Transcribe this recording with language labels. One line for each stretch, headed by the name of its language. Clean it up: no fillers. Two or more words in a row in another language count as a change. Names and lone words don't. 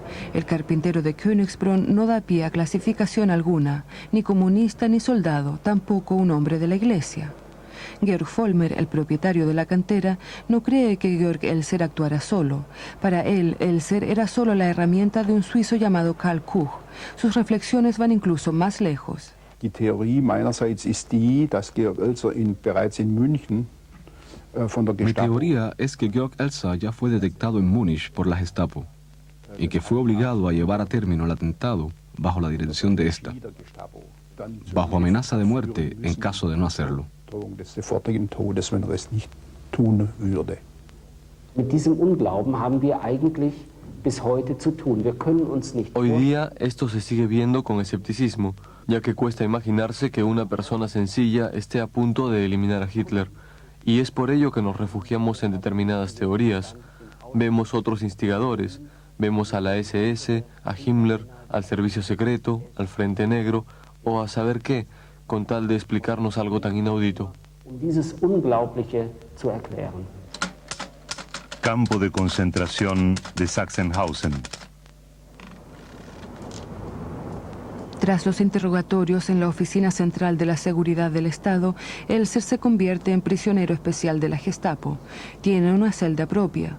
Spanish: El carpintero de Königsbrunn no da pie a clasificación alguna, ni comunista ni soldado, tampoco un hombre de la iglesia. Georg Vollmer, el propietario de la cantera, no cree que Georg Elser actuara solo. Para él, Elser era solo la herramienta de un suizo llamado Karl Kuch. Sus reflexiones van incluso más lejos.
German: Die Theorie meinerseits ist die, dass Georg Elser bereits in München von der
Spanish: Mi
German: Gestapo.
Spanish: teoría es que Georg Elser ya fue detectado en Múnich por la Gestapo y que fue obligado a llevar a término el atentado bajo la dirección de esta, bajo amenaza de muerte en caso de no hacerlo.
German: Des sofortigen Todes, wenn es nicht tun würde. Mit diesem Unglauben haben wir eigentlich bis heute zu tun. Wir können uns nicht
Spanish: Hoy día esto se sigue viendo con escepticismo, ya que cuesta imaginarse que una persona sencilla esté a punto de eliminar a Hitler. Y es por ello que nos refugiamos en determinadas teorías. Vemos otros instigadores, vemos a la SS, a Himmler, al Servicio Secreto, al Frente Negro, o a saber qué, con tal de explicarnos algo tan inaudito.
German: Dieses Unglaubliche zu erklären.
Spanish: Campo de concentración de Sachsenhausen. Tras los interrogatorios en la Oficina Central de la Seguridad del Estado, Elser se convierte en prisionero especial de la Gestapo. Tiene una celda propia.